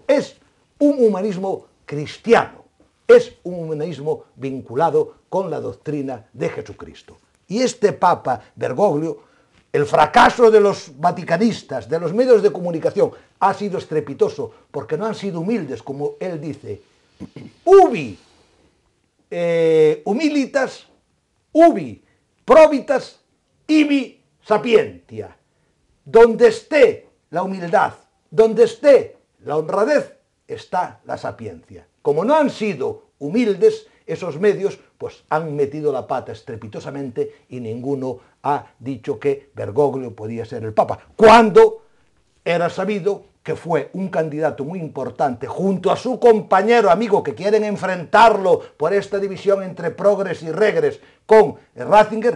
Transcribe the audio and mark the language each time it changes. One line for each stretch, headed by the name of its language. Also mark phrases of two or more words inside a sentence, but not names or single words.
Spanish: Es un humanismo cristiano, es un humanismo vinculado con la doctrina de Jesucristo. Y este Papa Bergoglio, el fracaso de los vaticanistas, de los medios de comunicación, ha sido estrepitoso porque no han sido humildes, como él dice.
Latin: Ubi humilitas, ubi probitas, ibi sapientia.
Spanish: Donde esté la humildad, donde esté la honradez, está la sapiencia. Como no han sido humildes, esos medios pues han metido la pata estrepitosamente y ninguno ha dicho que Bergoglio podía ser el Papa, cuando era sabido que fue un candidato muy importante junto a su compañero amigo que quieren enfrentarlo por esta división entre progres y regres con Ratzinger.